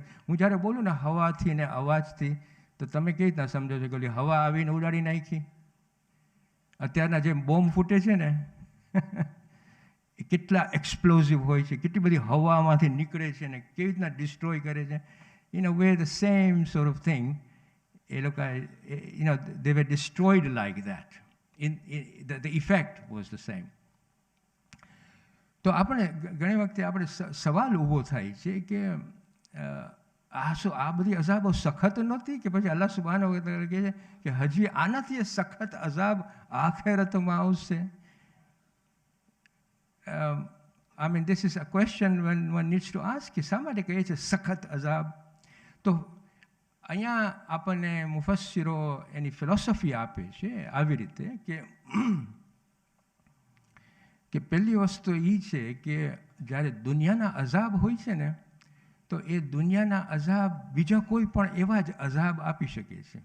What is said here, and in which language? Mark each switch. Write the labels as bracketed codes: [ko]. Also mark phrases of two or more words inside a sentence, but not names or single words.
[gu] હું જ્યારે બોલું ને હવાથી ને અવાજથી, તો તમે કેવી રીતના સમજો છો કે હવા આવીને ઉડાડી નાખી? અત્યારના જે બોમ્બ ફૂટે છે ને એ કેટલા એક્સપ્લોઝિવ હોય છે, કેટલી બધી હવામાંથી નીકળે છે ને કેવી રીતના ડિસ્ટ્રોય કરે છે. [en] in a way the same sort of thing, [gu] એ લોકો [en] they were destroyed like that. The effect was the same. [gu] તો આપણે ઘણી વખતે આપણે સવાલ ઊભો થાય છે કે આ બધી અઝાબો સખત નહોતી, કે પછી [ar] الله سبحانه وتعالى [gu] કહે છે કે હજી આનાથી સખત અઝાબ આખેરતમાં આવશે? [en] I mean, this is a question one needs to ask, [gu] કે શા માટે કહે છે સખત અઝાબ? તો અહીંયા આપણને મુફસ્સિરો એની ફિલોસોફી આપે છે આવી રીતે કે પહેલી વસ્તુ એ છે કે જ્યારે દુનિયાના અઝાબ હોય છે ને, તો એ દુનિયાના અઝાબ બીજા કોઈ પણ એવા જ અઝાબ આપી શકે છે.